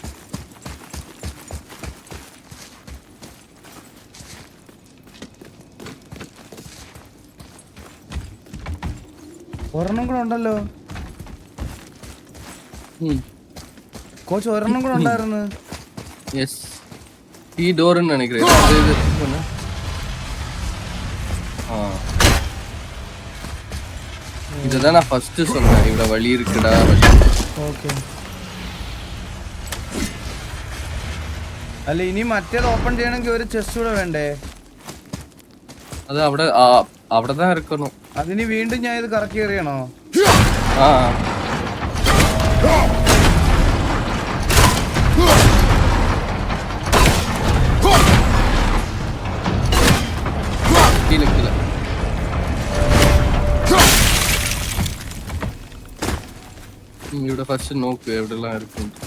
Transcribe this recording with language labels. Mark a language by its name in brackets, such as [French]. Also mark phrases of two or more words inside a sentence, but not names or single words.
[Malayalam] ഒരെണ്ണം കൂടെ ഉണ്ടല്ലോ കോച്ച്, ഒരെണ്ണം കൂടെ ഉണ്ടായിരുന്നു. [Tamil] எஸ் [Malayalam] ഈ ഡോർന്ന് [Tamil] நினைக்கிறேன். அது இது பண்ணு. இதுதான் நான் ஃபர்ஸ்ட் சொன்னேன், இவட வழி இருக்குடா வழி. [Malayalam] ഓക്കെ. അല്ല ഇനി മറ്റേത് ഓപ്പൺ ചെയ്യണമെങ്കിൽ ഒരു ചെസ്റ്റ് കൂടെ വേണ്ടേ? അത് അവിടെ അവിടെ [Tamil] தான் இருக்கணும். [Malayalam] അതിന് വീണ്ടും ഞാൻ ഇത് കറക്കി എറിയണോ? [Tamil] கீழே கீழே [Malayalam] ഇവിടെ ഫസ്റ്റ് നോക്ക് എവിടെല്ലാം ഇരിക്കും.